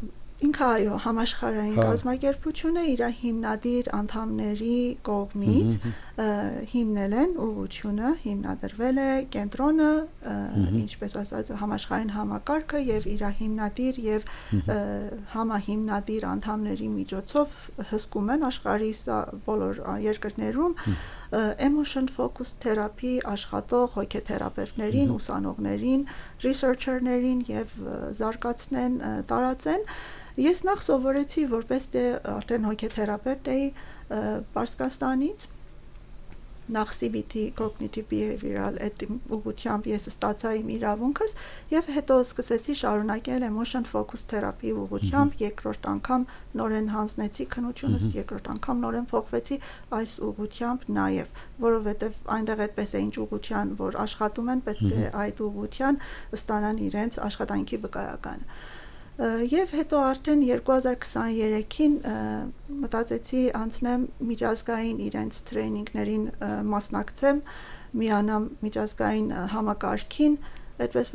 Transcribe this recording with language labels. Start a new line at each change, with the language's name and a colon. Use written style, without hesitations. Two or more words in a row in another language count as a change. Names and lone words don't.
Armenian: Ինքը այո, համաշխարհային կազմակերպություն է, իր հիմնադիր անդամների կողմից հիմնել են ուղղությունը, հիմնադրվել է կենտրոնը, ինչպես ասած, համաշխարհային համակարգը եւ իր հիմնադիր եւ համահիմնադիր անդամների միջոցով հսկում են աշխարհի բոլոր երկրներում
English: emotion focused therapy
Armenian: աշխատող հոգեթերապևտներին, ուսանողներին, researcher-ներին եւ զարգացնեն, տարածեն։ Ես նախ սովորեցի որպես արդեն հոգեթերապևտ էի Պարսկաստանից, նախ
English: CBT cognitive behavioral
Armenian: այդ ուղղությամբ ես ստացա իմ իրավունքս եւ հետո սկսեցի շարունակել
English: emotion focused therapy
Armenian: ուղղությամբ, երկրորդ անգամ նորեն հանձնեցի քննությունս, երկրորդ անգամ նորեն փոխվեցի այս ուղղությամբ նաեւ, որովհետեւ այնտեղ այդպես է ինչ ուղղության, որ աշխատում են, պետք է այդ ուղղության ստանան իրենց աշխատանքի վկայականը։ Եվ հետո արդեն 2023-ին մտածեցի անցնեմ միջազգային իրենց տրեյնինգներին մասնակցեմ, միանամ միջազգային համակարգին, այդպես